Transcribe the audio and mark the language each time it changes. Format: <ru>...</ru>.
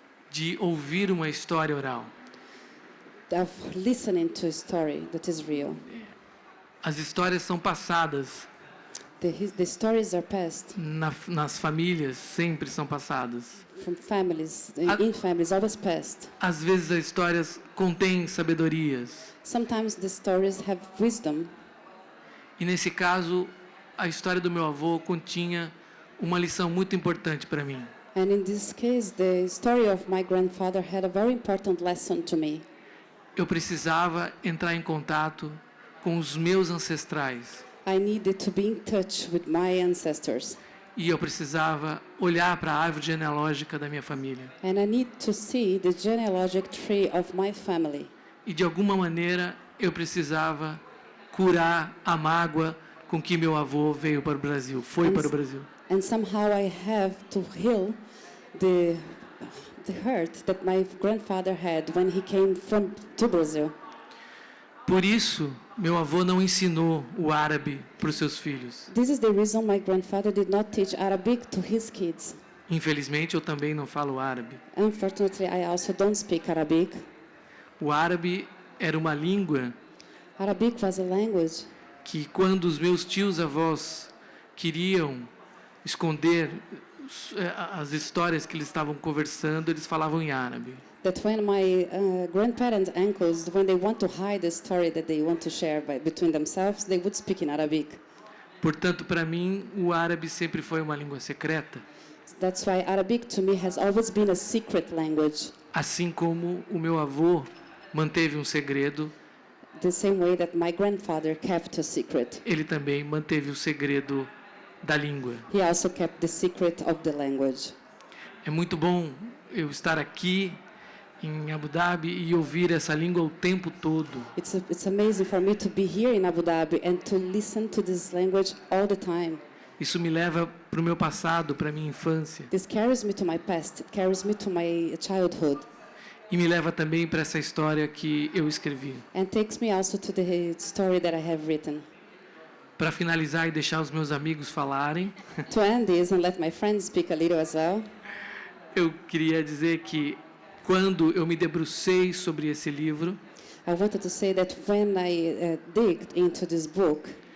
<pt>de ouvir uma história oral.</pt> <en>of listening to a story that is real.</en> <pt>As histórias são passadas</pt> <en>The stories are passed</en> <pt>nas famílias, sempre são passadas.</pt> <en>from families, Ah. in families, always passed.</en> <pt>Às vezes as histórias contêm sabedorias.</pt> <en>Sometimes the stories have wisdom.</en> <pt>E nesse caso, a história do meu avô continha uma lição muito importante para mim.</pt> <en>And in this case, the story of my grandfather had a very important lesson to me.</en> <pt>Eu precisava entrar em contato com os meus ancestrais.</pt> <en>I needed to be in touch with my ancestors.</en> <pt>E eu precisava olhar para a árvore genealógica da minha família.</pt> <en>And I need to see the genealogic tree of my family.</en> <pt>E de alguma maneira eu precisava curar a mágoa com que meu avô veio para o Brasil, foi para o Brasil.</pt> <en>And somehow I have to heal the the hurt that my grandfather had when he came to Brazil.</en> <pt>Por isso, meu avô não ensinou o árabe para os seus filhos.</pt> <en>This is the reason my grandfather did not teach Arabic to his kids.</en> <pt>Infelizmente, eu também não falo árabe.</pt> <en>Unfortunately, I also don't speak Arabic.</en> <pt>O árabe era uma língua</pt> <en>Arabic was a language</en> <pt>que, quando os meus tios-avós queriam esconder as histórias que eles estavam conversando, eles falavam em árabe.</pt> <en>that when my grandparents, uncles, when they want to hide the story that they want to share between themselves, they would speak in Arabic.</en> <pt>Portanto, para mim, o árabe sempre foi uma língua secreta,</pt> <en>That's why Arabic to me has always been a secret language,</en> <pt>assim como o meu avô manteve um segredo,</pt> <en>the same way that my grandfather kept a secret.</en> <pt>ele também manteve o segredo da língua.</pt> <en>He also kept the secret of the language.</en> <pt>É muito bom eu estar aqui em Abu Dhabi e ouvir essa língua o tempo todo.</pt> <en>It's amazing for me to be here in Abu Dhabi and to listen to this language all the time.</en> <pt>Isso me leva para o meu passado, para a minha infância.</pt> <en>This carries me to my past. It carries me to my childhood.</en> <pt>E me leva também para essa história que eu escrevi.</pt> <en>And takes me also to the story that I have written.</en> <pt>Para finalizar e deixar os meus amigos falarem,</pt> <en>To end this and let my friends speak a little as well,</en> <pt>eu queria dizer que quando eu me debrucei sobre esse livro,</pt> <en>I wanted to say that when I digged into this book,</en>